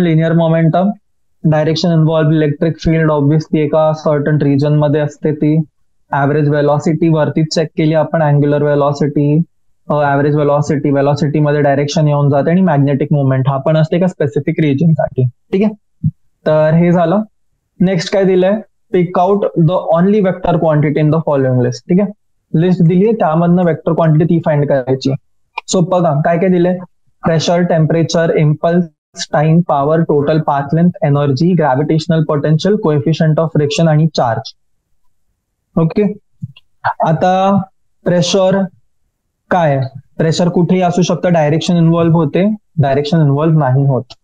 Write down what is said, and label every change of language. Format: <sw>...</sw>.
<mr>Linear momentum, direction involve, electric field obviously एका certain region मध्ये असते ती. ऍव्हरेज वेलॉसिटी वरतीच चेक केली आपण, angular velocity, average velocity, velocity मध्ये डायरेक्शन येऊन जाते. आणि मॅग्नेटिक मुवमेंट हा पण असते का स्पेसिफिक रिजन साठी. ठीक आहे, तर हे झालं.</mr> <en>Next काय दिलंय, pick out the only vector quantity in the following list.</en> <mr>ठीक आहे, लिस्ट दिली आहे, त्यामधनं वेक्टर क्वांटिटी ती फाइंड करायची. सो बघा काय काय दिलंय, pressure, temperature, impulse, time, power, total path length, energy, gravitational potential, coefficient of friction आणि चार्ज. ओके, आता प्रेशर काय, प्रेशर कुठेही असू शकतं, डायरेक्शन इन्व्हॉल्व्ह होते, डायरेक्शन इन्व्हॉल्व्ह नाही होत.</mr>